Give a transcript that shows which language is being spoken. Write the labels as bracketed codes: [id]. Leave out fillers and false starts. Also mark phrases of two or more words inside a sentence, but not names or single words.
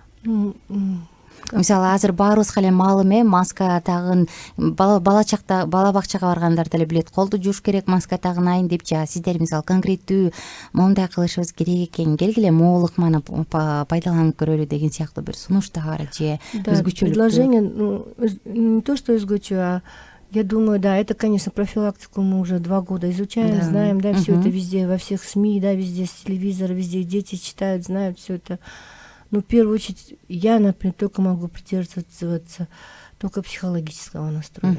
[ky] Мисалы азыр баарыбызга эле маалым маска тагын, бала бакчага баргандар деле билет, колду жууш керек, маска тагынайын деп, жа сиздер мисалы конкреттүү моундай кылышыбыз керек экен, келгиле могулыкманы пайдаланып көрөлү деген сыяктуу бир сунуштар же өзгөчөлүк. [ru] Предложение, не то что өзгөчө, а я думаю, да, это, конечно, профилактику мы уже 2 года изучаем, знаем, да, все это везде, во всех СМИ, да, везде с телевизора, везде дети читают, знают все это. Но в первую очередь я, например, только могу придерживаться только психологического настроя.